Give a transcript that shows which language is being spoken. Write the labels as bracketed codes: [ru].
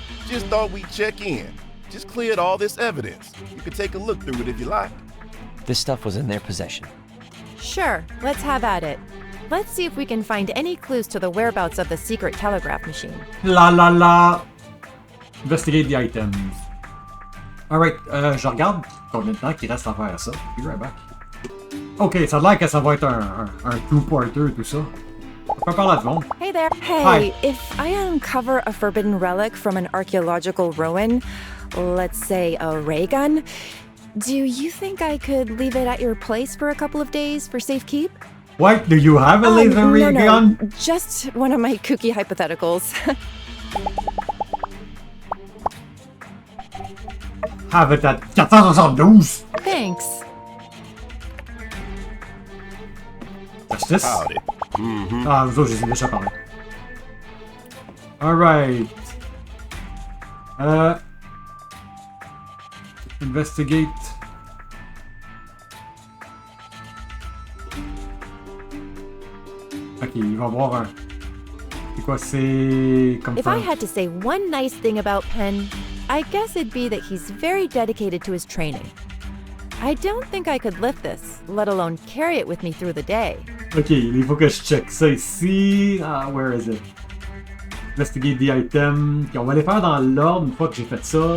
[en] Just thought we'd check in. Just cleared all this evidence. You can take a look through it if you like. This stuff was in their possession. Sure, let's have at it. Let's see if we can find any clues to the whereabouts of the secret telegraph machine. La la la. Investigate the items. [fr] Alright, je regarde combien de temps qu'il reste à faire ça. [en] Be right back. [fr] Ok, ça a l'air que ça va être un two-parter, tout ça. On peut parler à tout le monde. [en] Hey there. Hey, Hi. if I uncover a forbidden relic from an archaeological ruin, let's say a ray gun, do you think I could leave it at your place for a couple of days for safekeep? What? Do you have a laser ray gun? No, just one of my kooky hypotheticals. Have it at 472. Thanks. Justice? Howdy. [fr] Ah, vous autres, j'ai déjà parlé. [en] Alright. Investigate. [fr] Ok, il va voir un... C'est quoi, c'est... Comme [en] If I had to say one nice thing about Penn, I guess it'd be that he's very dedicated to his training. I don't think I could lift this, let alone carry it with me through the day. [fr] Ok, il faut que je check ça ici. [en] Where is it? Investigate the item. [fr] Ok, on va les faire dans l'ordre une fois que j'ai fait ça.